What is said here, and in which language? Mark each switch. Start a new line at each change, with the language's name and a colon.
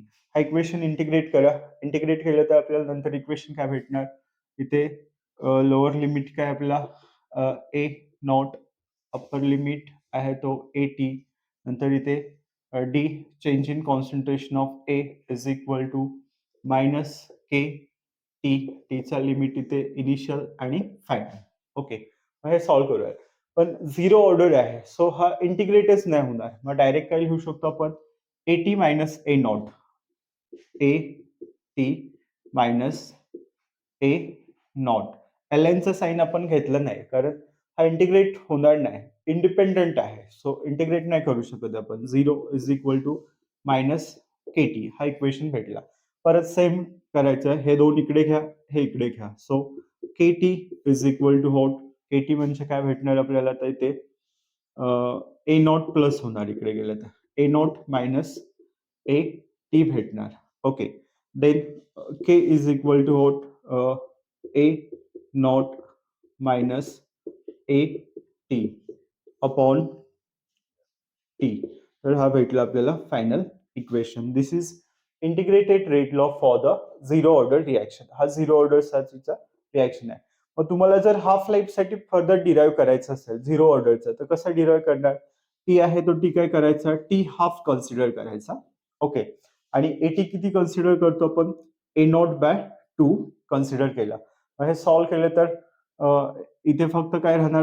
Marathi: हा equation integrate करा. Integrate केलं तर आपल्याला नंतर इक्वेशन काय भेटणार? इथे लोअर लिमिट काय आपल्याला ए नॉट, अप्पर लिमिट आहे तो ए टी.
English: नंतर इथे D change in concentration of A is equal to minus K T.
Marathi: टीचा लिमिट इथे इनिशियल आणि फायनल. ओके. मग हे सॉल्व्ह करूया. पण झिरो ऑर्डर आहे सो हा इंटिग्रेटच नाही होणार. मग डायरेक्ट काय लिहू शकतो आपण?
English: A T minus A naught. A T minus A naught.
Marathi: L एनचं sine आपण घेतलं नाही कारण हा इंटिग्रेट होणार नाही. इंडिपेंडंट आहे सो इंटिग्रेट नाही करू शकत आपण.
English: 0 is equal to minus K T
Marathi: हा इक्वेशन भेटला. परत सेम करायचं. हे दोन इकडे घ्या, हे इकडे घ्या.
English: So K T is equal to what?
Marathi: K T म्हणजे काय भेटणार आपल्याला? तर इथे ए नॉट प्लस होणार इकडे गेलं तर ए नॉट मायनस ए टी भेटणार.
English: Okay, then K is equal to what A naught minus A T upon T.
Marathi: तर हा भेटला आपल्याला final equation.
English: This is integrated rate law for the zero order reaction.
Marathi: हा झिरो ऑर्डर साठीचा reaction आहे. मग तुम्हाला जर हाफ लाईफ साठी फर्दर डिराईव्ह करायचं असेल झिरो ऑर्डरचा, तर कसं डिराईव्ह करणार? टी आहे तो टी काय करायचा? टी हाफ कन्सिडर करायचा. ओके, आणि एटी किती कन्सिडर करतो आपण? ए नॉट बाय टू कन्सिडर केला. मग हे सॉल्व्ह केलं तर इथे फक्त काय राहणार?